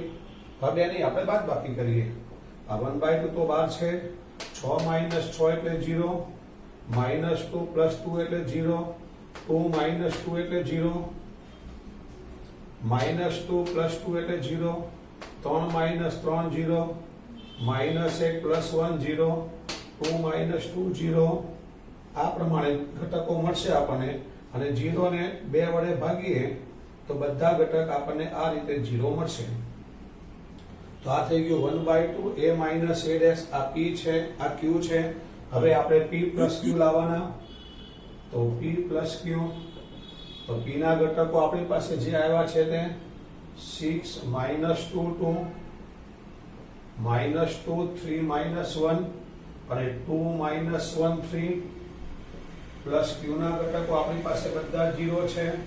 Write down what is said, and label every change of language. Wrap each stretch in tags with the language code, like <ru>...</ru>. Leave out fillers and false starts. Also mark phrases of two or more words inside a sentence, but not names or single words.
<gu>હવે નહીં, આપણે બાદબાકી કરીએ. આ 1/2 તો 12 છે, 6 minus 6 એટલે 0, minus 2 plus 2 એટલે 0, 2 minus 2 એટલે 0, minus 2 plus 2 એટલે 0, 3 minus 3 0, minus 1 plus 1 0, 2 minus 2 0. આ પ્રમાણે ઘટકો મળશે આપણને. અને 0 ને 2 વડે ભાગીએ તો બધા ઘટક આપણને આ રીતે 0 મળશે. તો આ થઈ ગયું 1/2 a minus a dash. આ p છે, આ q છે. હવે આપણે p plus q લાવવાના. તો p plus q, તો p ના ઘટકો આપણી પાસે જે આવ્યા છે તે 6 minus 2 2 minus 2 3 minus 1 અને 2 minus 1 3 પ્લસ q ના ઘટકો આપણી પાસે બધા 0 છે.</gu>